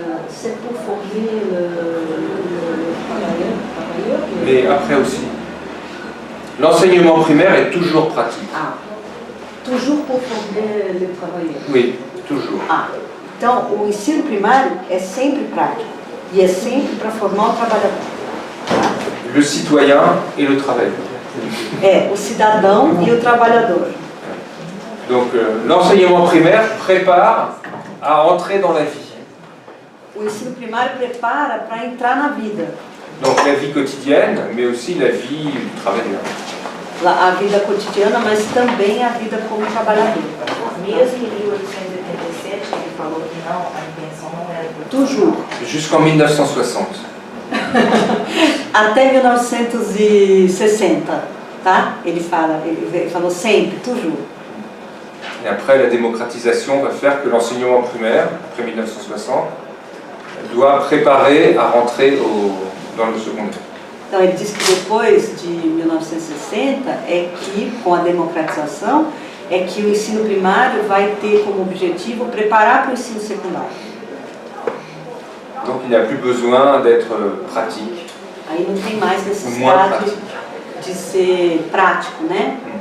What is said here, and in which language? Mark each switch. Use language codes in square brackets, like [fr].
[fr] c'est pour former le travailleur. Mais après aussi. L'enseignement primaire est toujours pratique. Ah, toujours pour former le travailleur. Oui, toujours. [pt] Ah, então o ensino primário é sempre prático e é sempre para formar o trabalhador. [fr] Le citoyen et le travailleur. [pt] É, o cidadão e o trabalhador. [fr] Donc l'enseignement primaire prépare à entrer dans la vie. [pt] O ensino primário prepara para entrar na vida. [fr] Donc la vie quotidienne, mais aussi la vie du travailleur. [pt] A vida cotidiana, mas também a vida como trabalhador. Mesmo em 1887, ele falou que não, a intenção não era... [fr] Toujours. Jusqu'en 1960. [pt] Até 1960, tá? Ele falou sempre, toujours. [fr] Et après, la démocratisation va faire que l'enseignement primaire, après 1960, doit préparer à rentrer dans le secondaire. [pt] Então ele disse que depois de 1960 é que, com a democratização, é que o ensino primário vai ter como objetivo preparar para o ensino secundário. [fr] Donc il n'y a plus besoin d'être pratique. [pt] Aí não tem mais necessidade de ser prático, né?